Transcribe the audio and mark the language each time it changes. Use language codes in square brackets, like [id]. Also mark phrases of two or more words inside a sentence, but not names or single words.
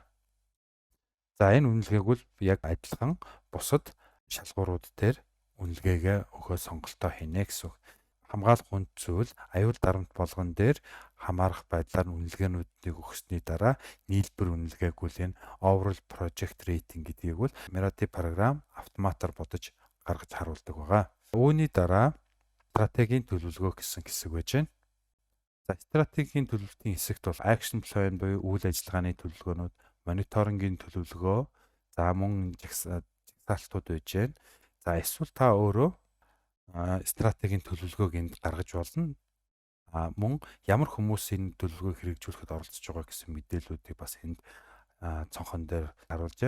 [mn] За энэ үнэлгээг бол яг адилхан бусад шалгуурууд дээр үнэлгээгээ өгөө сонголтоо хийнэ гэсэн үг. Хамгаалах үнд зүйл аюул дарамт болгон дээр хамаарах байдлаар үнэлгээнүүдийг өгсөний дараа нийлбэр үнэлгээг үл энэ [en] overall project rating [mn] гэдгийг бол Merati програм автоматар бодож гаргаж харуулдаг байгаа. Үүний дараа стратегийн төлөвлөгөө гэсэн хэсэг байж байна. За стратегийн төлөвлөлтийн хэсэгт бол [en] action plan [mn] буюу үйл ажиллагааны төлөвлөгөөнүүд, мониторингийн төлөвлөгөө, за мөн жагсаалтууд байж байна. За эсвэл та өөрөө стратегийн төлөвлөгөөг энд гаргаж болно. Мөн ямар хүмүүс энэ төлөвлөгөөг хэрэгжүүлэхэд оролцож байгаа гэсэн мэдээллүүдийг бас энд цонхон дээр харуулж байна.